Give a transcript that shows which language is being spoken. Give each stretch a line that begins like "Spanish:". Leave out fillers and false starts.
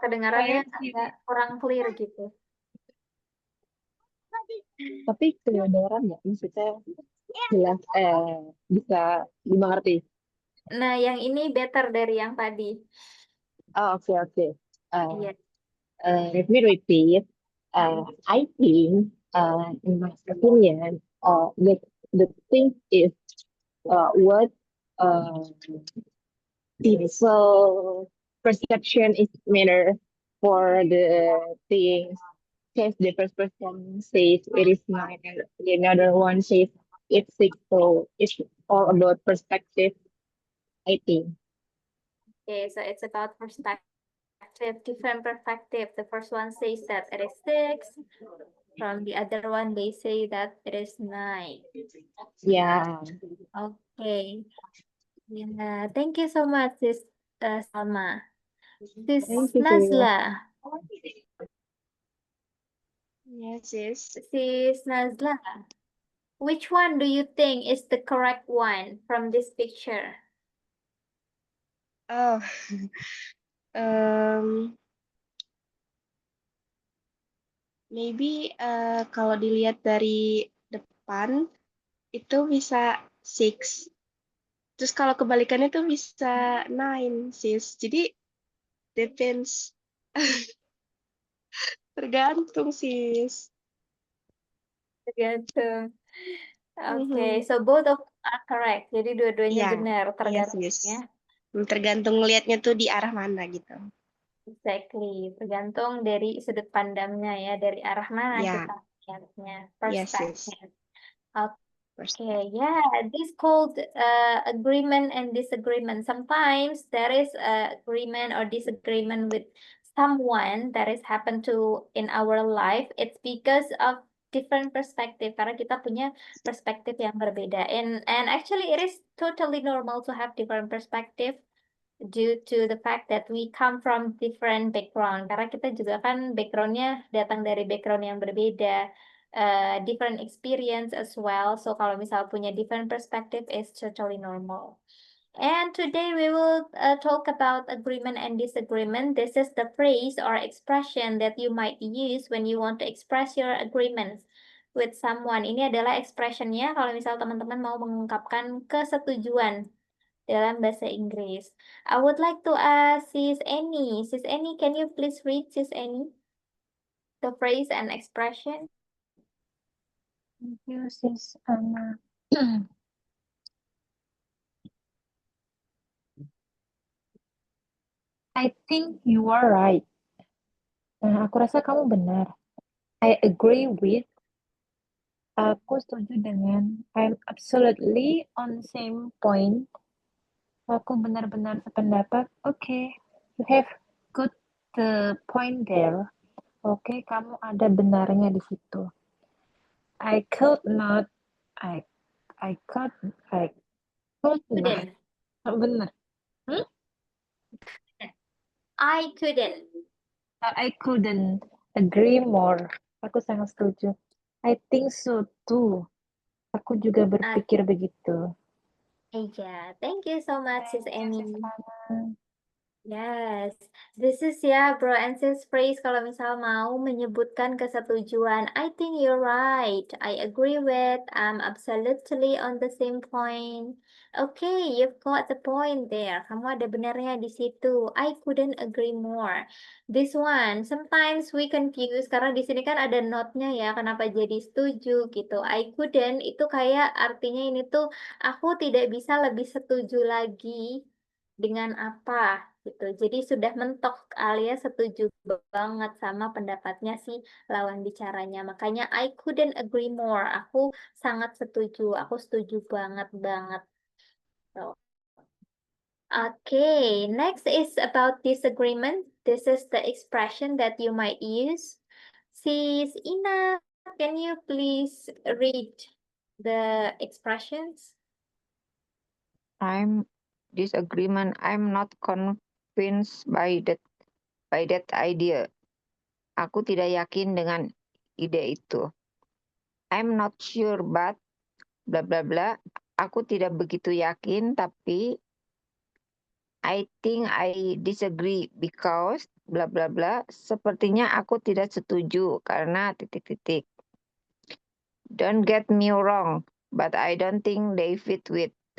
Indonesian: Kedengarannya agak kurang clear gitu. Tapi kedengaran nggak? Maksudnya jelas bisa dimengerti. Nah, yang ini better dari yang tadi.
English: Oh, okay.
Indonesian: Iya.
English: Let me repeat. I think, in my opinion, the thing is what uh, people perception is matter for the things. Because the first person says it is nine, and the another one says it's six. So it's all about perspective, I think. Okay, so it's about perspective, different perspective. The first one says that it is six. From the other one, they say that it is 9. Yeah. Okay. Yeah, thank you so much, Sis Salma. Sis Thank you, Sil. Nazla. Yes, sis. Sis Nazla, which one do you think is the correct one from this picture?
Indonesian: Oh, um, maybe kalau dilihat dari depan itu bisa 6. Terus kalau kebalikannya tuh bisa 9, sis. Jadi depends. Tergantung, sis. Tergantung. Mhm.
English: Okay, so both of are correct.
Indonesian: Jadi dua-duanya Iya, benar, iya, tergantung sis. ya. Tergantung ngelihatnya tuh di arah mana gitu. Exactly, tergantung dari sudut pandangnya ya, dari arah mana Ya, kita melihatnya, iya, sis. perspektif.
English: First. Okay, yeah, this called agreement and disagreement. Sometimes there is agreement or disagreement with someone that has happened to in our life. It's because of different perspective.
Indonesian: Karena kita punya perspektif yang berbeda.
English: And actually, it is totally normal to have different perspective due to the fact that we come from different background.
Indonesian: Karena kita juga kan backgroundnya datang dari background yang berbeda,
English: different experience as well. So
Indonesian: kalau misal punya
English: different perspective is totally normal. And today we will talk about agreement and disagreement. This is the phrase or expression that you might use when you want to express your agreements with someone.
Indonesian: Ini adalah expressionnya kalau misal teman-teman mau mengungkapkan kesetujuan dalam bahasa Inggris.
English: I would like to ask Sis Annie. Sis Annie, can you please read, Sis Annie, the phrase and expression? Thank you, sis Anna. I think you are right.
Indonesian: Aku rasa kamu benar.
English: I agree with.
Indonesian: Aku setuju dengan.
English: I'm absolutely on same point.
Indonesian: Aku benar-benar sependapat.
English: Okay, you have good the point there.
Indonesian: Oke, kamu ada benarnya di situ.
English: I could not. I could not. Couldn't.
Indonesian: Benar.
English: I couldn't. I couldn't agree more.
Indonesian: Aku sangat setuju.
English: I think so too.
Indonesian: Aku juga berpikir begitu.
English: Yeah, thank you so much, Sis Annie. Anna. Yes, this is ya bro and sis phrase
Indonesian: kalau misal mau menyebutkan kesetujuan.
English: I think you're right. I agree with. I'm absolutely on the same point. Okay, you've got the point there.
Indonesian: Kamu ada benarnya di situ.
English: I couldn't agree more. This one, sometimes we confuse
Indonesian: karena di sini kan ada not-nya ya. Kenapa jadi setuju gitu?
English: I couldn't
Indonesian: itu kayak artinya ini tuh aku tidak bisa lebih setuju lagi dengan apa gitu. Jadi sudah mentok alias setuju banget sama pendapatnya si lawan bicaranya. Makanya
English: I couldn't agree more.
Indonesian: Aku sangat setuju. Aku setuju banget.
English: So, okay, next is about disagreement. This is the expression that you might use. Sis Ina, can you please read the expressions? I'm disagreement. I'm not convinced by that idea.
Indonesian: Aku tidak yakin dengan ide itu.
English: I'm not sure but bla bla bla.
Indonesian: Aku tidak begitu yakin tapi
English: I think I disagree because bla bla bla.
Indonesian: Sepertinya aku tidak setuju karena titik-titik.
English: Don't get me wrong, but I don't think they fit with.